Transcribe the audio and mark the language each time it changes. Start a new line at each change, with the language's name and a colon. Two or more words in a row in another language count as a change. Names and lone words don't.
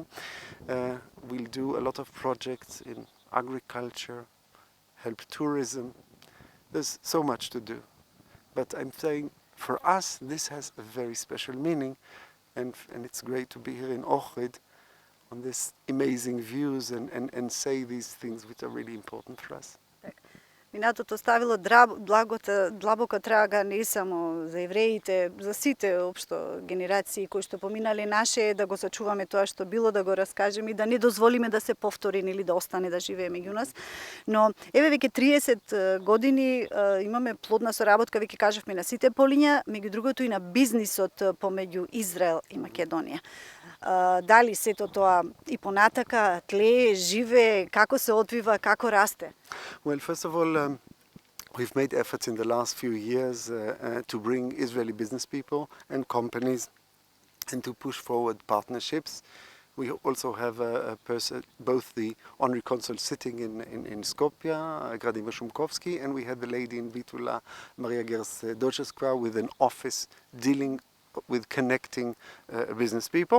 English: We'll do a lot of projects in agriculture, help tourism. There's so much to do. But I'm saying, for us, this has a very special meaning, and it's great to be here in Ohrid on these amazing views and say these things which are really important for us.
Macedonian: Минатото оставило длабока трага не само за евреите, за сите општо генерации кои што поминале. Наше е да го сачуваме тоа што било, да го раскажеме и да не дозволиме да се повтори или да остане да живее меѓу нас. Но еве веќе 30 години имаме плодна соработка, веќе кажавме, на сите полиња, меѓу другото и на бизнисот помеѓу Израел и Македонија. Дали сето тоа и понатака тлее, живее, како се одвива, како расте?
English: Well, first of all, we've made efforts in the last few years to bring Israeli business people and companies and to push forward partnerships. We also have a person, both the honorary consul sitting in Skopje, Gradimir Shumkovsky, and we had the lady in Bitula, Maria Gers Doczewska, with an office dealing with connecting business people.